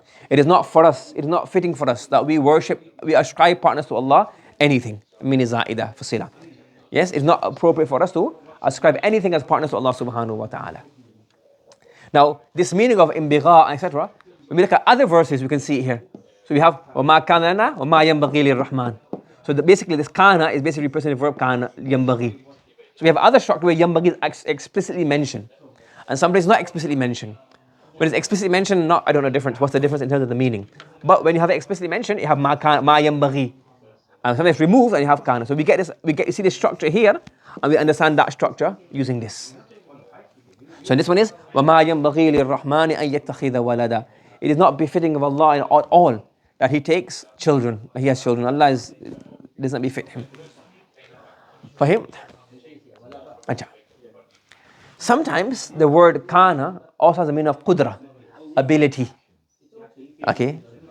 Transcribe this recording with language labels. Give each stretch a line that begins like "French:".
English: It is not for us, it is not fitting for us that we worship, we ascribe partners to Allah, anything. Min za'ida, fasila. Yes, it's not appropriate for us to ascribe anything as partners to Allah subhanahu wa ta'ala. Now, this meaning of inbigha, etc., when we look at other verses, we can see it here. So we have
Arabic: وَمَا كَانَ لَنَا وَمَا يَنْبَغِي لِلرَّحْمَنِ.
English: So basically this kana is basically representing the verb kana, يَنْبَغِي. So we have other structure where yambaghi is explicitly mentioned. And some places not explicitly mentioned. When it's explicitly mentioned, I don't know the difference. What's the difference in terms of the meaning? But when you have it explicitly mentioned, you have ma yambaghi. And sometimes removed and you have kana. So you see the structure here, and we understand that structure using this. So this one is
Arabic: وَمَا يَنْبَغِي لِلرَّحْمَنِ أَن يَتَّخِذَ وَلَدًا.
English: It is not befitting of Allah at all that He takes children, that He has children. Allah does not befit Him. For Him. Sometimes the word kana also has a meaning of qudra, ability. Okay?